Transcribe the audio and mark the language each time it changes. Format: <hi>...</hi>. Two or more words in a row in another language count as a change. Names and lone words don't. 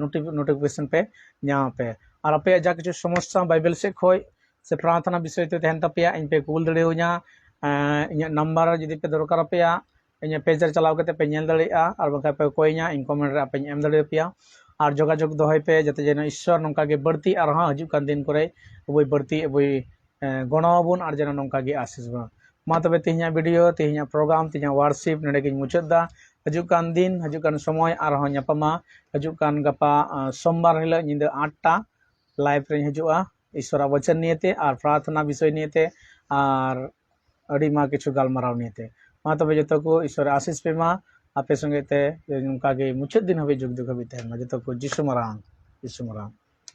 <sat>नोटिफिकेशन पे नाम पे और आपे जा किछु समस्या बाइबल से खोय से प्रार्थना विषय ते तहन तपिया इन पे कूल दड़िया इन नंबर जदि पे दरकार पेया इन पेज रे चलाव करते पे नेल दड़िया और बका पे कोइया इन कमेंट रे आपे एम दड़िया पेया और जोगाजोग दोहय पे जते जेन ईश्वर नोंका गे बढ़ती और हां हजु कान दिन करे अबई बढ़ती अबई गणोबन और जेन नोंका गे आशीष बन मा तबे तिहिया वीडियो तिहिया प्रोग्राम तिहिया वर्शिप नडे गे मुचादा हजुकान दिन हजुकान समय और ᱧᱟᱯᱟᱢᱟ हजुकान गपा सोमवार हिल निंद 8टा लाइव रे हजुआ ईश्वर वचन नियते और प्रार्थना विषय नियते और अड़ी मा किछु गालमाराव नियते मा तबे जतो को ईश्वर आशीष पे मा आपे संगे ते नोंका गे मुचाद दिन हाबि जुग जुग हाबि तहन मा जतो को जिसु मारांग</sat>